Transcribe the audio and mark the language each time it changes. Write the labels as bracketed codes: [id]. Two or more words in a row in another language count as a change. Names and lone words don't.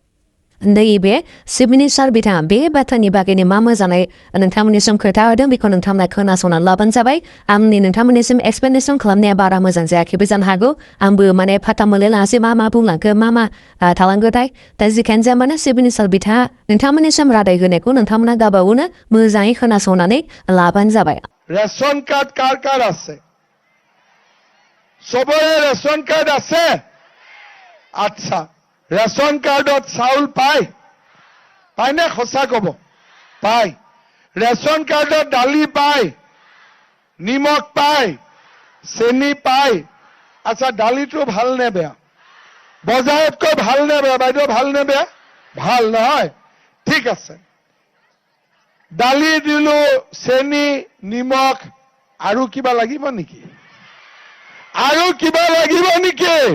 [brx] नैबे [en] chief minister [brx] बिथाङा बे बाथ्रानि बागैनो मा मोजाङै नोंथांमोननिसिम खोथा होदों बेखौ नोंथांमोना खोनासंनानै लाबानो जाबाय आंनि नोंथांमोननिसिम एक्सप्लेनेसन खालामनाया बारा मोजां जायाखैबो जानो हागौ आंबो माने फाथा मोनलायलाङासै मा बुंलांखो मा थालांगोथाय दा जिखियानो जाया मानो [en] chief minister [brx] बिथाङा नोंथांमोननिसिम रादाय होनायखौ नोंथांमोना गावबागावनो मोजाङै खोनासंनानै लाबानो जाबाय [as] ৰেচন কাৰ্ড কাৰ আছে সবৰে ৰেচন কাৰ্ড আছে আচ্ছা ৰেচন কাৰ্ডত চাউল পায় নে সঁচা ক'ব পায় ৰেচন কাৰ্ডত দালি পায় নিমখ পায় চেনি পায় আচ্ছা দালিটো ভাল নে বেয়া বজাৰতকৈ ভাল নে বেয়া বাইদেউ ভাল নে বেয়া ভাল নহয় ঠিক আছে দালি দিলো চেনি নিমখ আৰু কিবা লাগিব নেকি আৰু কিবা লাগিব নেকি